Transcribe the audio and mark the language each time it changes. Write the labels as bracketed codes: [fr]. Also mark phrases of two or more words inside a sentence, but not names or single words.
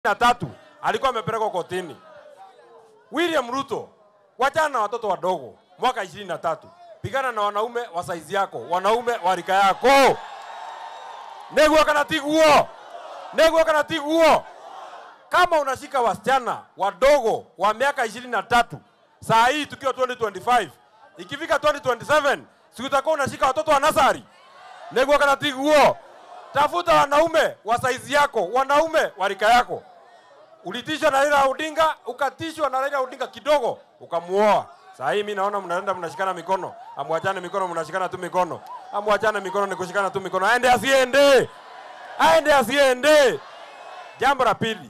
[sw] 23 alikuwa amepelekwa kotini. William Ruto, wachana na watoto wadogo. Mwaka 23 pigana na wanaume wa saizi yako, wanaume wa rika yako. [ki] Neguo kana tiguo. [sw] Kama unashika wasichana wadogo wa miaka 23 saa hii tukiwa 2025, ikifika 2027 si utakuwa unashika watoto wa nasari. [ki] Neguo kana tiguo. [sw] Tafuta wanaume wa saizi yako, wanaume wa rika yako. Ulitishwa na Raila Odinga, ukatishwa na Raila Odinga kidogo, ukamuoa. Sasa hii mimi naona mnaenda mnashikana mikono. Amwachane mikono, mnashikana tu mikono. Amwachane mikono ni kushikana tu mikono. Aende asiende. Jambo la pili.